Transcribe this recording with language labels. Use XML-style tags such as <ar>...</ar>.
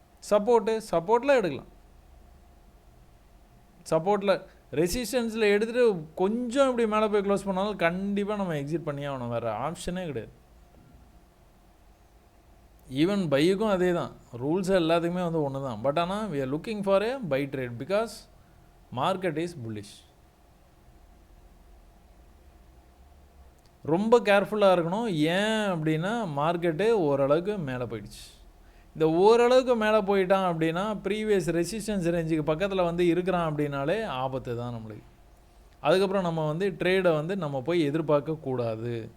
<ta>சப்போர்ட்டில் எடுக்கலாம், சப்போர்ட்டில் ரெசிஸ்டன்ஸில் எடுத்துகிட்டு கொஞ்சம் இப்படி மேலே போய் க்ளோஸ் பண்ணாலும் கண்டிப்பாக நம்ம எக்ஸிட் பண்ணியே ஆகணும், வேறு ஆப்ஷனே கிடையாது. ஈவன் பையுக்கும் அதே தான், ரூல்ஸ் எல்லாத்துக்குமே வந்து ஒன்று தான்.</ta> <en>But ஆனால் we are looking for a buy trade because market is bullish.</en> <ta>ரொம்ப கேர்ஃபுல்லாக இருக்கணும். ஏன் அப்படின்னா மார்க்கெட்டு ஓரளவுக்கு மேலே போயிடுச்சு. இந்த ஓரளவுக்கு மேலே போயிட்டான் அப்படின்னா ப்ரீவியஸ் ரெசிஸ்டன்ஸ் ரேஞ்சுக்கு பக்கத்தில் வந்து இருக்கிறான் அப்படின்னாலே ஆபத்து தான் நம்மளுக்கு. அதுக்கப்புறம் நம்ம வந்து ட்ரேடை வந்து நம்ம போய் எதிர்பார்க்கக்கூடாது.</ta>